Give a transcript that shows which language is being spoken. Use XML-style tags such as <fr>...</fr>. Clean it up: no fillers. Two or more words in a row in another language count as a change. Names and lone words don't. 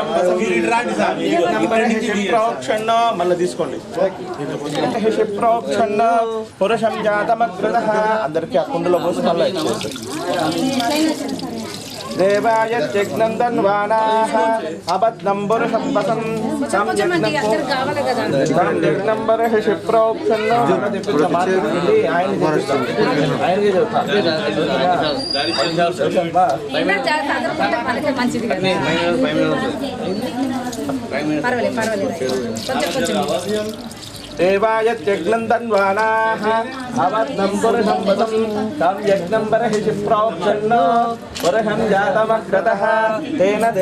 <sa>वसं यज्ञं बर्हिषि प्रोक्षन्नो</sa> <te>మళ్ళీ తీసుకోండి</te> <sa>బర్హిషి ప్రోక్షన్नो పురుషం జాతమగ్రతః</sa> <te>అందరికీ ఆ కుండలో పోసి మళ్ళీ</te> <sa>देवाय यज्ञं तन्वानाः अबद्धं पुरुषं वसं तं यज्ञं बर्हिषि प्रोक्षन्नो देवाय यज्ञं तन्वानाः अबद्धं पुरुषं वसं तं यज्ञं बर्हिषि प्रोक्षन्नो पुरुषं जातमग्रतः तेन</sa>